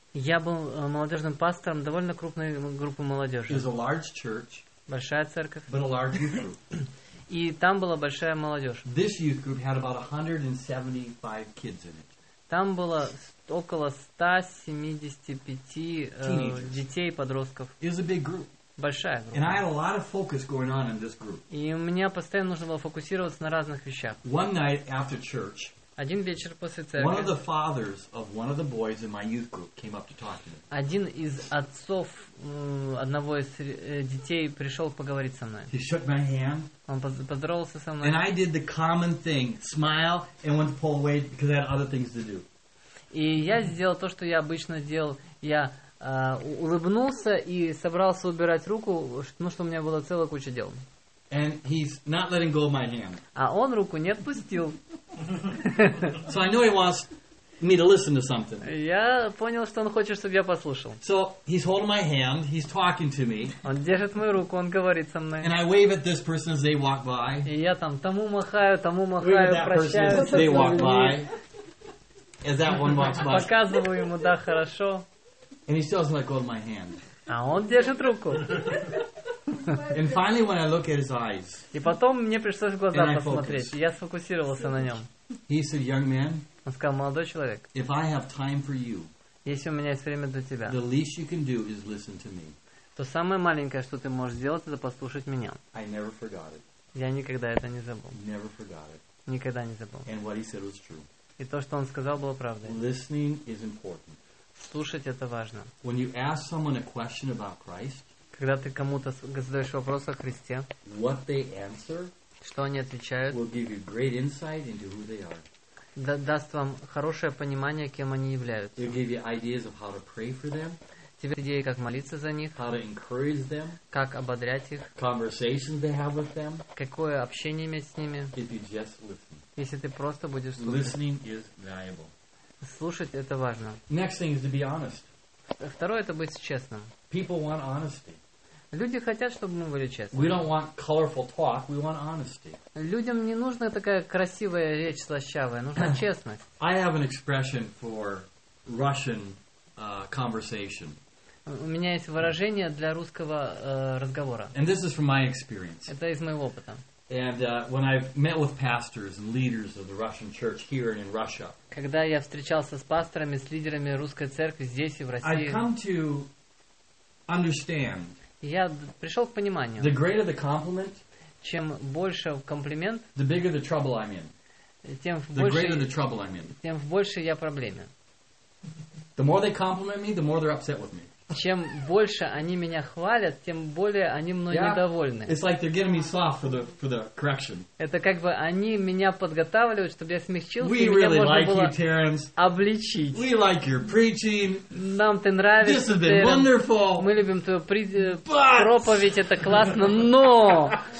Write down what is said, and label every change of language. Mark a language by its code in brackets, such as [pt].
[ru] Я был молодежным пастором довольно крупной группы молодежи. [en] It was a large church, [ru] большая церковь, [en] but a large youth group. [ru] И там была большая молодежь. [en] This youth group had about 175 kids in it. [ru] Там было около 175 детей, подростков. [en] It was a big group. [ru] Большая группа. [en] And I had a lot of focus going on in this group. [ru] И у меня постоянно нужно было фокусироваться на разных вещах. [en] One night after church, [ru] один вечер после церкви, [en] one of the fathers of one of the boys in my youth group came up to talk to me. [ru] Один из отцов одного из детей пришел поговорить со мной. [en] He shook my hand. [ru] Он поздоровался со мной. [en] And I did the common thing, smile, and went to pull away because I had other things to do. [ru] И я сделал то, что я обычно делал. Я улыбнулся и собрался убирать руку, ну, что у меня была целая куча дел. [en] And he's not letting go of my hand. [ru] А он руку не отпустил. [en] So I know he wants me to listen to something. [ru] Я понял, что он хочет, чтобы я послушал. [en] So he's holding my hand, he's talking to me. [ru] Он держит мою руку, он говорит со мной. [en] And I wave at this person as they walk by. [ru] И я там тому махаю, прощаюсь. [en] They walk by. As that one walks by. [ru] Показываю ему, да, хорошо. [en] And he still doesn't let go of my hand. [ru] А он держит руку. [en] And finally, when I look at his eyes, [ru] и потом мне пришлось в глаза посмотреть. Я сфокусировался на нем. [en] He said, young man, [ru] он сказал, молодой человек, [en] if I have time for you, [ru] если у меня есть время для тебя, [en] the least you can do is listen to me. [ru] То самое маленькое, что ты можешь сделать, это послушать меня. [en] I never forgot it. [ru] Я никогда это не забыл. [en] Never forgot it. [ru] Никогда не забыл. [en] And what he said was true. [ru] И то, что он сказал, было правдой. [en] Listening is important. [ru] Слушать это важно. [en] When you ask someone a question about Christ, [ru] когда ты кому-то задаешь вопрос о Христе, [en] what they answer, [ru] что они отвечают, [en] will give you great insight into who they are. [ru] Даст вам хорошее понимание, кем они являются. [en] It'll give you ideas of how to pray for them. [ru] Тебе идеи, как молиться за них, [en] how to encourage them, [ru] как ободрять их, [en] conversations they have with them, [ru] какое общение иметь с ними, [en] if you just listen. [ru] Если ты просто будешь слушать. [en] Listening is valuable. [ru] Слушать это важно. [en] Next thing is to be honest. [ru] Второе, это быть честным. [en] People want honesty. [ru] Люди хотят, чтобы мы были честными. [en] We don't want colorful talk, we want honesty. [ru] Людям не нужна такая красивая речь слащавая, нужна честность. [en] I have an expression for Russian conversation. [ru] У меня есть выражение для русского разговора. [en] And this is from my experience. [ru] Это из моего опыта. [en] And when I've met with pastors and leaders of the Russian church here and in Russia, [ru] когда я встречался с пасторами, с лидерами русской церкви здесь и в России, [en] I've come to understand, [ru] я пришел к пониманию, [en] the greater the compliment, [ru] чем больше комплимент, [en] the bigger the trouble I'm in, [ru] тем в большей, [en] the greater the trouble I'm in, [ru] тем в большей я проблеме. [en] The more they compliment me, the more they're upset with me. [ru] Чем больше они меня хвалят, тем более они мной недовольны. [en] It's like they're getting me soft for the correction. [ru] Это как бы они меня подготавливают, чтобы я смягчился, [en] we [ru] и [en] really [ru] меня [en] like [ru] можно [en] you, [ru] было [en] Terrence. [ru] Обличить. [en] We like your preaching. [ru] Нам ты нравишься, [en] This has been Terrence. Wonderful. [ru] Мы любим твою [en] But... [ru] проповедь, это классно, но...